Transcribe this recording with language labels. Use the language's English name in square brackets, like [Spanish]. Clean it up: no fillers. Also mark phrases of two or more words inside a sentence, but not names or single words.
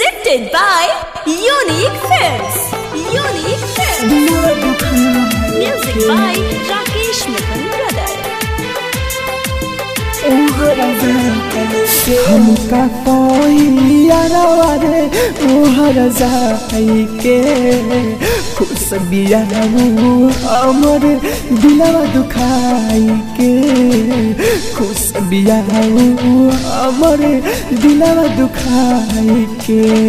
[English] Presented by Unique Films. Unique Films. Music by Rakesh Mittal Brother. [Bhojpuri] हमका कोई यारवा रे उहर जाई के खुश बियाहू हमर दिलवा दुखाई के खुश बियाहू हमर दिलवा दुखाई के